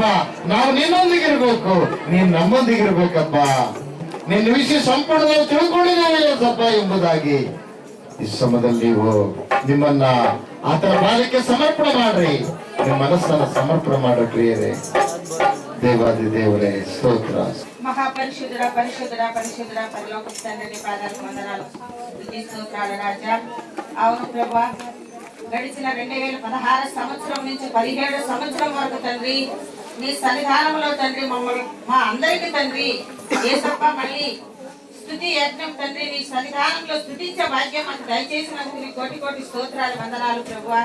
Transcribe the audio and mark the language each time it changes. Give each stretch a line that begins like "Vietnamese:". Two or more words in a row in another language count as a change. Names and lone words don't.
Kannada: ನಾವು ನಿನ್ನೊಂದಿಗೆ ಇರ್ಬೇಕು, ನೀನ್ ನಮ್ಮೊಂದಿಗೆ ಇರ್ಬೇಕಪ್ಪ. ನಿನ್ನ ವಿಷಯ ಸಂಪೂರ್ಣವಾಗಿ ತಿಳ್ಕೊಂಡಿದ್ದೇವೆ ಯೇಸಪ್ಪ ಎಂಬುದಾಗಿ ಈ ಸಮಯದಲ್ಲಿ ನೀವು ನಿಮ್ಮನ್ನ ಆತನ ಬಾಲಕ್ಕೆ ಸಮರ್ಪಣೆ ಮಾಡ್ರಿ. ನಿಮ್ಮ ಮನಸ್ಸನ್ನ ಸಮರ್ಪಣೆ ಮಾಡ್ರಿ ಪ್ರಿಯರೇ. ದೇವಾದಿ ದೇವರೇ ಸ್ತೋತ್ರ.
Telugu: మహాపరిశుద్ధుడ పరిశుద్ధుడ పరిశుద్ధుడ పరలోక తండ్రి పాదాలకు వందనాలు స్తుతిస్తున్నాను రాజా. అవును ప్రభువా, గడిచిన 2016 సంవత్సరం నుంచి 17 సంవత్సరం వరకు తండ్రి నీ సన్నిధానంలో తండ్రి మమ్మల్ని మా అందరికీ తండ్రి యేసప్ప మళ్ళీ స్తుతి యజ్ఞం తండ్రి నీ సన్నిధానంలో స్తుతించే భాగ్యం మాకు దయచేసినందుకు నీ కోటి కోటి స్తోత్రాలు వందనాలు ప్రభువా.